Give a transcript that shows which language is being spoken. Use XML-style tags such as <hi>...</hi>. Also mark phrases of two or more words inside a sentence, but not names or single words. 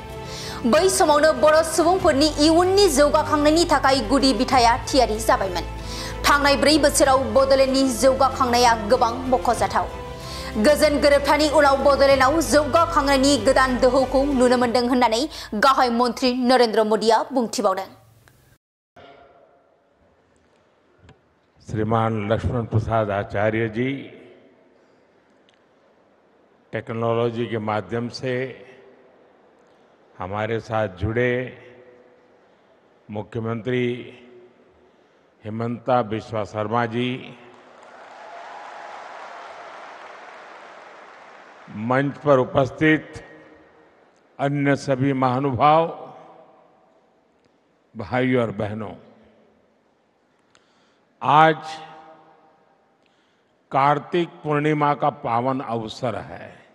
<brx>बै समावनो बर' सुबुंफोरनि इयुननि जौगाखांनायनि थाखाय गुदि बिथाया थियारि जाबायमोन। थांनाय 4 बोसोराव बडलेण्डनि जौगाखांनाया गोबां मख'जाथाव। गोजोन गोरोबथानि उनाव बडलेण्डआव जौगाखांनायनि गोदान दोहौखौ नुनो मोनदों होननानै गाहाय मन्त्री नरेन्द्र मोदीआ बुंथिबावदों।</brx> <hi>श्रीमान लक्ष्मण प्रसाद आचार्य जी टेक्नोलॉजी के माध्यम से हमारे साथ जुड़े मुख्यमंत्री हिमंता बिस्वा शर्मा जी, मंच पर उपस्थित अन्य सभी महानुभाव, भाइयों और बहनों, आज कार्तिक पूर्णिमा का पावन अवसर है।</hi>